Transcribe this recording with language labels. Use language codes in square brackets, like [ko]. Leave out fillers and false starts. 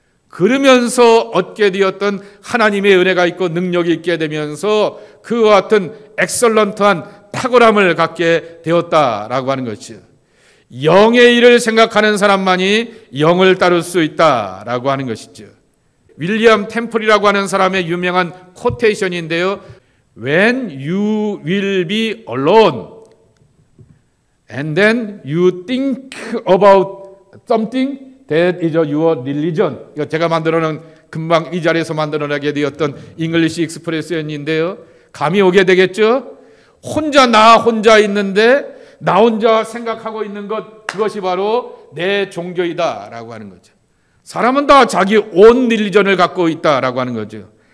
[ko] 그러면서 얻게 되었던 하나님의 은혜가 있고 능력이 있게 되면서 그와 같은 엑설런트한 탁월함을 갖게 되었다라고 하는 것이죠. 영의 일을 생각하는 사람만이 영을 따를 수 있다라고 하는 것이죠. 윌리엄 템플이라고 하는 사람의 유명한 코테이션인데요. [en] When you will be alone and then you think about something that is your religion. [ko] 이거 제가 만들어놓은 금방 이 자리에서 만들어내게 되었던 잉글리시 익스프레션인데요. 감이 오게 되겠죠? 나 혼자 있는데 나 혼자 생각하고 있는 것, 그것이 바로 내 종교이다라고 하는 거죠. 사람은 다 자기 온 릴리전을 갖고 있다라고 하는 거죠.